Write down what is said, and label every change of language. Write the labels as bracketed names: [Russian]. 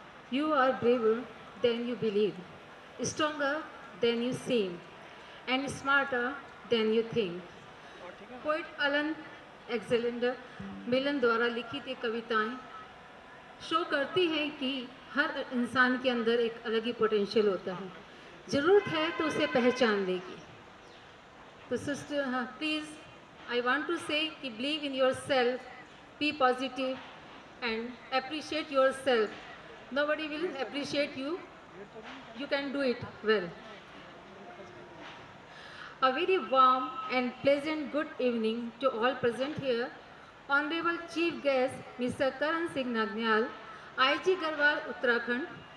[English] You are braver than you believe, stronger than you seem, and smarter than you think. [Hindi] Poet Alan एग्जेलेंडर मिलन द्वारा लिखित ये कविताएं show करती हैं कि हर इंसान के अंदर एक अलग ही पोटेंशियल होता है, ज़रूरत है तो उसे पहचान लेगी. [English] तो sister please I want to say कि believe in yourself, be positive and appreciate yourself. Nobody will appreciate you. You can do it well. A very warm and pleasant good evening to all present here. Honorable Chief Guest Mr. Karan Singh Nagniyal, IG Garhwal, Uttarakhand.